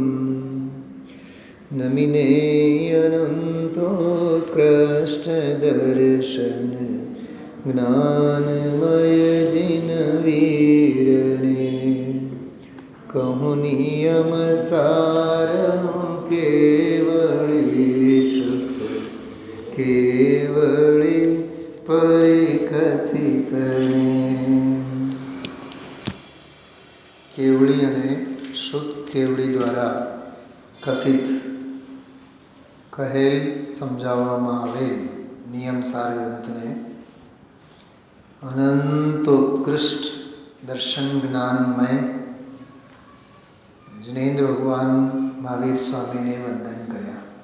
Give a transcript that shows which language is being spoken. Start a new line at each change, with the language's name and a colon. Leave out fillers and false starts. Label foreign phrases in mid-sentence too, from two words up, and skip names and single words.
Hindi: नमिने अनन्तोत्कृष्टदर्शन ज्ञानमय जिन वीरने, कहूँ नियम सारहूँ केवली शुद्ध केवली परिकथितने।
Gujarati: केवली અને શુદ્ધ કેવળી દ્વારા કથિત કહેલ સમજાવવામાં આવેલ નિયમસાર ગ્રંથને અનંતોત્કૃષ્ટ દર્શન જ્ઞાનમય જિનેન્દ્ર ભગવાન મહાવીર સ્વામીને વંદન કર્યા.